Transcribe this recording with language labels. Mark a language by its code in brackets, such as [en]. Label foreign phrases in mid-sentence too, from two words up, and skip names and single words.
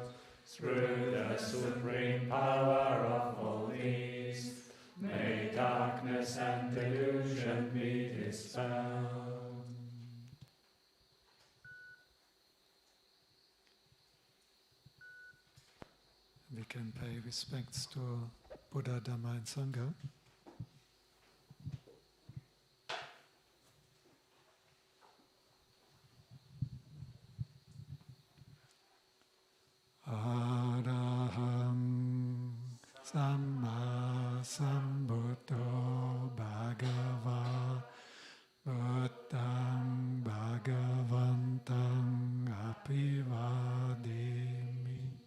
[en] Through the supreme power of all these, may darkness and delusion be dispelled. We can pay respects to Buddha, Dhamma and Sangha. [pi] Araham Samma Sambuddho Bhagava Buddhang Bhagavantang Apivademi.